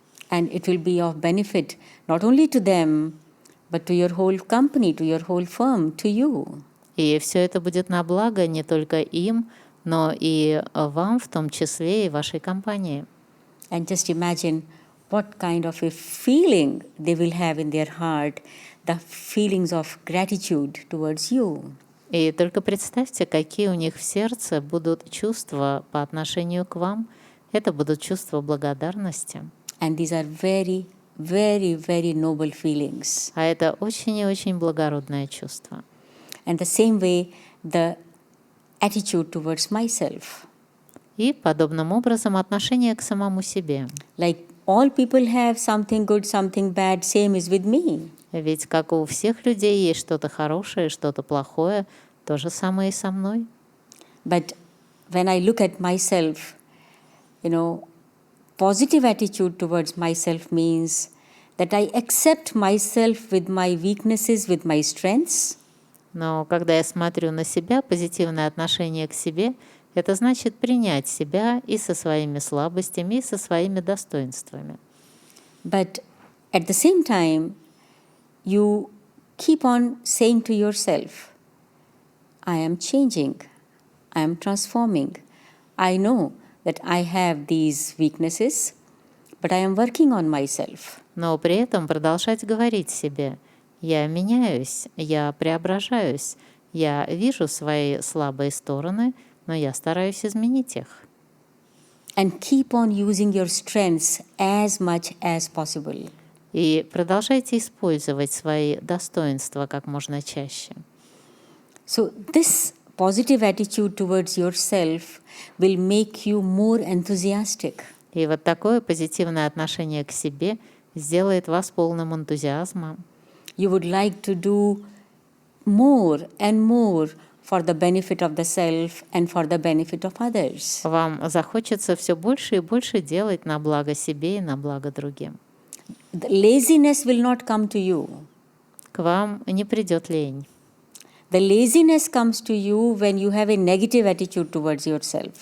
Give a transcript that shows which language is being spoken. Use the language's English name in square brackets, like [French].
[English] And it will be of benefit not only to them, but to your whole company, to your whole firm, to you. [Russian] И все это будет на благо не только им, но и вам, в том числе и вашей компании. [English] And just imagine what kind of a feeling they will have in their heart, the feelings of gratitude towards you. [Russian] И только представьте, какие у них в сердце будут чувства по отношению к вам. Это будут чувства благодарности. [English] And these are very, very, very noble feelings. [Russian] А это очень и очень благородное чувство. [English] And the same way, the attitude towards myself. [Russian] И подобным образом отношение к самому себе. [English] Like all people have something good, something bad, same is with me. [Russian] Ведь как у всех людей есть что-то хорошее, что-то плохое, то же самое и со мной. [English] But when I look at myself, positive attitude towards myself means that I accept myself with my weaknesses, with my strengths. [Russian] Но когда я смотрю на себя, позитивное отношение к себе — это значит принять себя и со своими слабостями, и со своими достоинствами. [English] But at the same time, you keep on saying to yourself, I am changing, I am transforming. I know that I have these weaknesses, but I am working on myself. [Russian] Но при этом продолжать говорить себе: я меняюсь, я преображаюсь, я вижу свои слабые стороны, но я стараюсь изменить их. [English] And keep on using your strengths as much as possible. [Russian] И продолжайте использовать свои достоинства как можно чаще. [English] So this positive attitude towards yourself will make you more enthusiastic. [Russian] И вот такое позитивное отношение к себе сделает вас полным энтузиазма. [English] You would like to do more and more for the benefit of the self and for the benefit of others. [Russian] Вам захочется все больше и больше делать на благо себе и на благо другим. [English] The laziness will not come to you. [Russian] К вам не придет лень. [English] The laziness comes to you when you have a negative attitude towards yourself.